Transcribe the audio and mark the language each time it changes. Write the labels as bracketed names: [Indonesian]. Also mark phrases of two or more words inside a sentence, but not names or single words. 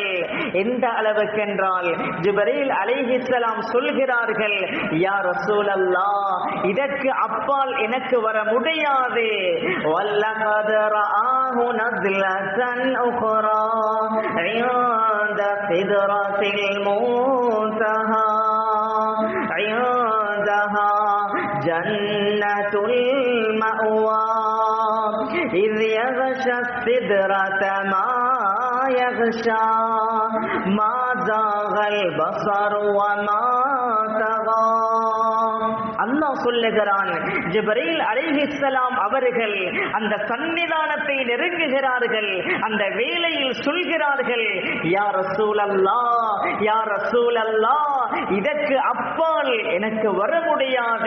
[Tamil] எந்த அளவுக்கென்றால் ஜிப்ரீல் அலைஹிஸ்ஸலாம் சொல்கிறார்கள், [Arabic] يا رسول الله, [Tamil] இதற்கு அப்பால் எனக்கு வர முடியாது. [Arabic] ولقد رآه نزلة أخرى عند سدرة منتهى عندها جنة المأوى إذ يغشى السدرة ما يغشى ما زاغ البصر وما طغى. [Tamil] அல்லாஹ் சொல்லுகிறான், ஜிப்ரீல் அலைஹிஸ்ஸலாம் அவர்கள் அந்த சன்னிதானத்தை நெருங்குகிறார்கள். அந்த வேளையில் சொல்கிறார்கள், [Arabic] يا رسول الله، يا رسول الله, [Tamil] இதற்கு அப்பால் எனக்கு வர முடியாது.